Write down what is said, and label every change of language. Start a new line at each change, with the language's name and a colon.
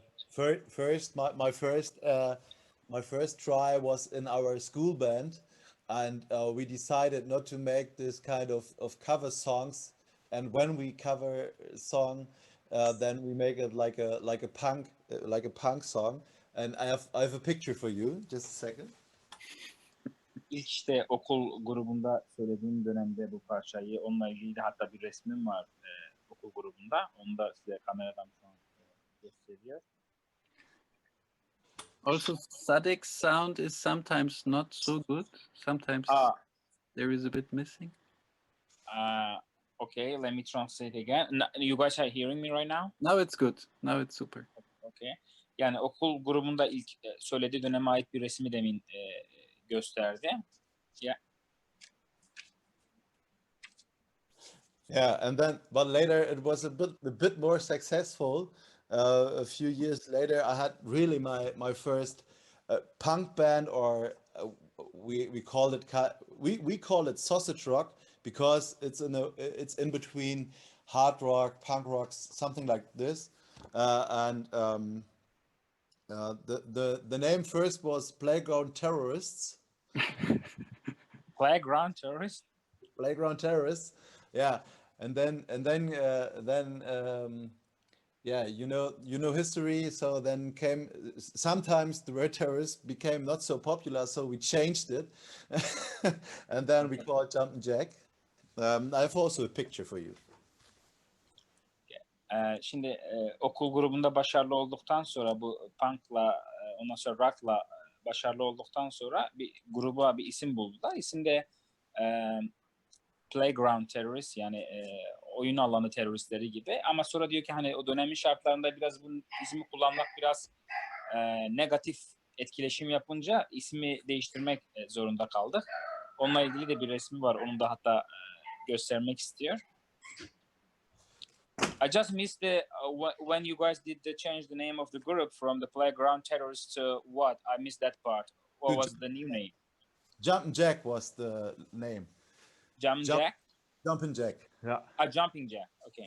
English: First, my first try was in our school band, and we decided not to make this kind of cover songs. And when we cover a song, then we make it like a punk song. And I have a picture for you. Just a second.
Turkish: İlk işte okul grubunda söylediğim dönemde bu parçayı, onunla ilgili de hatta bir resmim var okul grubunda. Onu da size kameradan şu an gösteriyor.
English: Also, Sadek's sound is sometimes not so good. Sometimes there is a bit missing. Okay, let me translate again. You guys are hearing me right now? Now it's good. Now it's super. Okay.
Turkish: Yani okul grubunda ilk söylediği döneme ait bir resmi demin gösterdi.
English: Yeah. Yeah, and then, but later it was a bit more successful. A few years later, I had really my first punk band, or we call it we call it sausage rock, because it's in between hard rock, punk rock, something like this. And the name first was Playground Terrorists. Playground Terrorist. Playground Terrorists, yeah. And then yeah, you know history. So then came, sometimes the word terrorist became not so popular, so we changed it, and then we call it Jump and Jack. I have also a picture for you.
Turkish: Şimdi okul grubunda başarılı olduktan sonra bu punk'la ondan sonra rock'la başarılı olduktan sonra bir gruba bir isim buldular. İsim de Playground Terrorist, yani oyun alanı teröristleri gibi. Ama sonra diyor ki hani o dönemin şartlarında biraz bu ismi kullanmak biraz negatif etkileşim yapınca ismi değiştirmek zorunda kaldık. Onunla ilgili de bir resmi var. Onu da hatta göstermek istiyor.
English: I just missed when you guys did change the name of the group from the Playground Terrorists to what? I missed that part. What was the new name? Jump and Jack was the name. Jack? Jumping Jack. Yeah. Jumping Jack. Okay.